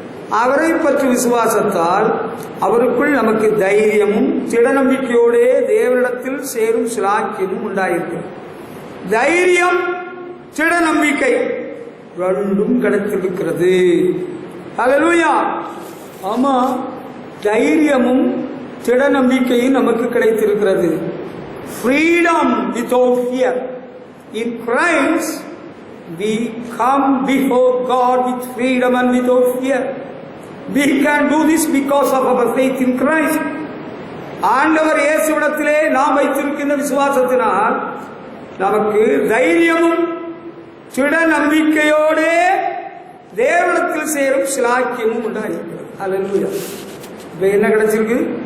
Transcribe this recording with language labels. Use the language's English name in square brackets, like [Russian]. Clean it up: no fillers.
[Tamil] அவரை பற்றி விசுவாசத்தால் அவருக்குள் நமக்கு தைரியமும் திடநம்பிக்கையோடே தேவனிடத்தில் சேரும் சிலாக்கியமும் உண்டாயிருக்கு. தைரியம், திடநம்பிக்கை ரெண்டும் கிடைத்திருக்கிறது. ஹல்லேலூயா. ஆமா, தைரியமும் திடநம்பிக்கையும் நமக்கு கிடைத்திருக்கிறது. [English] Freedom without fear. In Christ we come before God with freedom and without fear. We can do this because of our faith in Christ. [Tamil] ஆண்டவர் இயேசுவிடத்திலே நாம் வைத்திருக்கின்ற விசுவாசத்தினால் நமக்கு தைரியமும் திட நம்பிக்கையோடு தேவனிடத்தில் சேரும் சிலாக்கியமும் உண்டாயிருக்கிறது. ஹல்லேலூயா. இப்ப என்ன கிடைச்சிருக்கு?